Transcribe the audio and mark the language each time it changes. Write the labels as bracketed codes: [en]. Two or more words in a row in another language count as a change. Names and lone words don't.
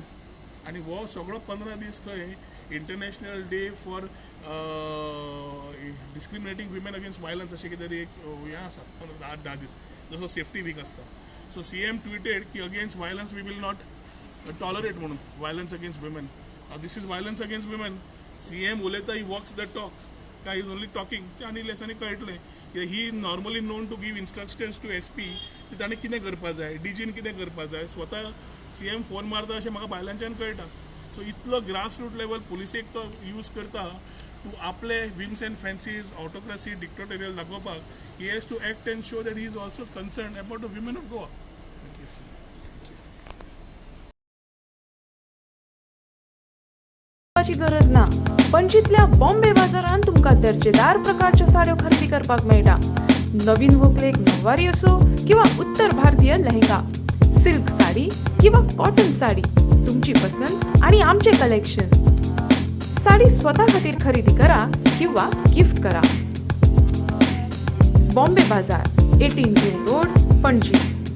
[kok] आणि हो सगळो 15 दीस खंय [en] International Day for discriminating women against violence [kok] अशें कितें तरी एक हें आसा 8-10 दीस, जसो [en] safety week [kok] आसता. [en] so CM tweeted की against violence we will not tolerate म्हणून, violence against women. this is violence against women. CM उलयता he walks the talk काय is only talking. [kok] ते आनी लेसांनी कळटलें की [en] he normally known to give instructions to SP [kok] की ताणें कितें करपा जाय, DGन कितें करपा जाय. स्वता CM फोन मारता अशें म्हाका भायल्यानच्यान कळटा. सो इतलो [en] grass root level [kok] पुलिसेक तो यूज करता टू आपले [en] whims and fancies autocracy dictatorial [kok] दाखोवपाक. [en] he has to act and show that he is also concern about the women of Goa. [kok] गरज ना. पणजीतल्या बॉम्बे बाजारात तुमका दर्जेदार प्रकारच्या साड्यो खरेदी करपाक मेळटा. नवीन व्हंकलेक नववारी असो किंवा उत्तर भारतीय लेहंगा, सिल्क साडी किंवा कॉटन साडी, तुमची पसंत आणि आमचे कलेक्शन. साडी स्वतः खातीर खरेदी करा किंवा गिफ्ट करा. बॉम्बे बाजार, 18 जेल रोड, पणजी.